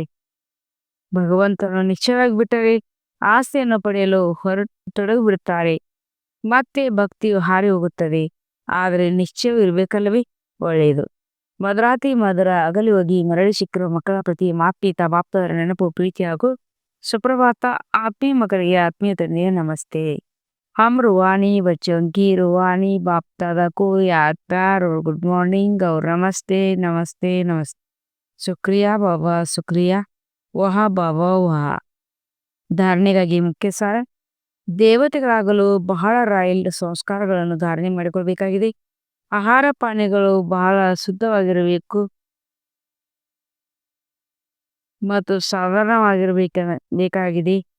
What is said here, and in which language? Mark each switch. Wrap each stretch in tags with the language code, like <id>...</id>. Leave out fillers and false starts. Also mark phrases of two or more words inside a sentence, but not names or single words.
<kn>ಭಗವಂತನು ನಿಶ್ಚಯವಾಗಿ ಬಿಟ್ಟರೆ ಆಸ್ತಿಯನ್ನು ಪಡೆಯಲು ತೊಡಗಿಬಿಡುತ್ತಾರೆ. ಮತ್ತೆ ಭಕ್ತಿಯು ಹಾರಿ ಹೋಗುತ್ತದೆ. ಆದರೆ ನಿಶ್ಚಯವೂ ಇರಬೇಕಲ್ಲವೇ? ಒಳ್ಳೆಯದು. ಮಧುರಾತಿ ಮಧುರ ಅಗಲಿ ಹೋಗಿ ಮರಳಿ ಸಿಕ್ಕಿರುವ ಮಕ್ಕಳ ಪ್ರತಿ ಮಾತ್ಪೀತ ಬಾಪ್ತವರ ನೆನಪು, ಪ್ರೀತಿ ಹಾಗೂ ಸುಪ್ರಭಾತ. ಆತ್ಮೀಯ ಮಕ್ಕಳಿಗೆ ಆತ್ಮೀಯ ತಂದೆಯ ನಮಸ್ತೆ.</kn> <hi>हम रूहानी बच्चों की रूहानी बाप दादा को याद, प्यार और</hi> <en>good morning</en> <hi>और नमस्ते नमस्ते नमस्ते. शुक्रिया बाबा, शुक्रिया. वाह बाबा वाह.</hi> <kn>ಧಾರಣೆಗಾಗಿ ಮುಖ್ಯ ಸಾರ: ದೇವತೆಗಳಾಗಲು ಬಹಳ ರಾಯಲ್ ಸಂಸ್ಕಾರಗಳನ್ನು ಧಾರಣೆ ಮಾಡಿಕೊಳ್ಬೇಕಾಗಿದೆ. ಆಹಾರ ಪಾನೀಯಗಳು ಬಹಳ ಶುದ್ಧವಾಗಿರಬೇಕು ಮತ್ತು ಸಾಧಾರಣವಾಗಿರಬೇಕಾಗಿದೆ.</kn>